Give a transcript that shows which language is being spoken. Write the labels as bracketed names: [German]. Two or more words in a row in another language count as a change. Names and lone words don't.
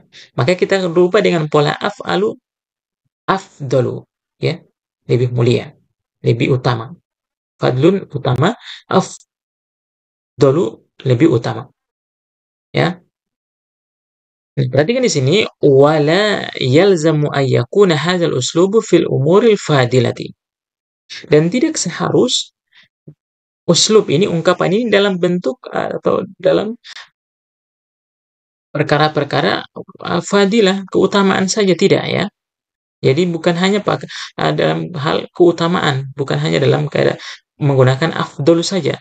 [Indonesian] Maka kita berubah dengan pola af'alu, afdalu, ya, lebih mulia, lebih utama. Fadlun utama, afdalu lebih utama, ya. Nah, perhatikan di sini, [Arabic] ولا يلزم أن يكون هذا الأسلوب في الأمور الفاضلة. [Indonesian] Dan tidak seharus uslub ini, ungkapan ini dalam bentuk atau dalam perkara-perkara fadilah, keutamaan saja, tidak, ya. Jadi bukan hanya dalam hal keutamaan, bukan hanya dalam keadaan menggunakan afdol saja.